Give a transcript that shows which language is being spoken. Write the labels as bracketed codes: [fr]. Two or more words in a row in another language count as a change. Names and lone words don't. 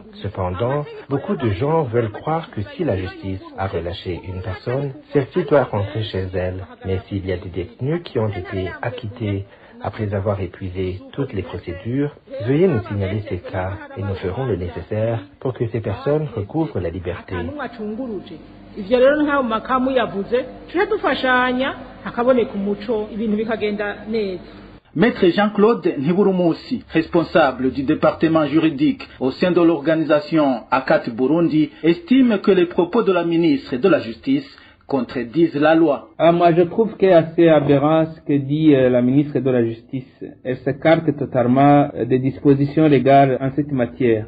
[fr] Cependant, beaucoup de gens veulent croire que si la justice a relâché une personne, celle-ci doit rentrer chez elle. Mais s'il y a des détenus qui ont été acquittés après avoir épuisé toutes les procédures, veuillez nous signaler ces cas et nous ferons le nécessaire pour que ces personnes recouvrent la liberté. [rn] ivyo rero nkaho makamu yavuze tuje dufashanya hakaboneka umuco ibintu bikagenda neza. [fr] Maître Jean-Claude Ntiburumusi, responsable du département juridique au sein de l'organisation ACAT Burundi, estime que les propos de la ministre de la Justice contredisent la loi. Moi, je trouve qu'il est assez aberrant ce que dit la ministre de la Justice. Elle s'écarte totalement des dispositions légales en cette matière.